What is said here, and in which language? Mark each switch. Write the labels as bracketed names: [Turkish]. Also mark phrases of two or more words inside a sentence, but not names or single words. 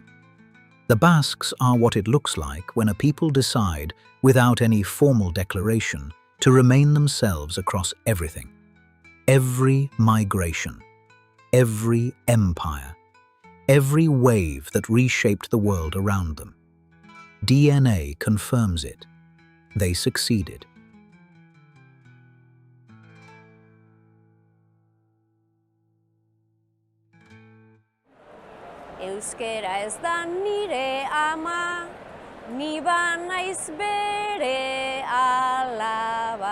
[English] The Basques are what it looks like when a people decide, without any formal declaration, to remain themselves across everything. Every migration, every empire, every wave that reshaped the world around them. DNA confirms it. They succeeded. [Basque] Euskara ez da nire ama, ni ba naiz bere alaba.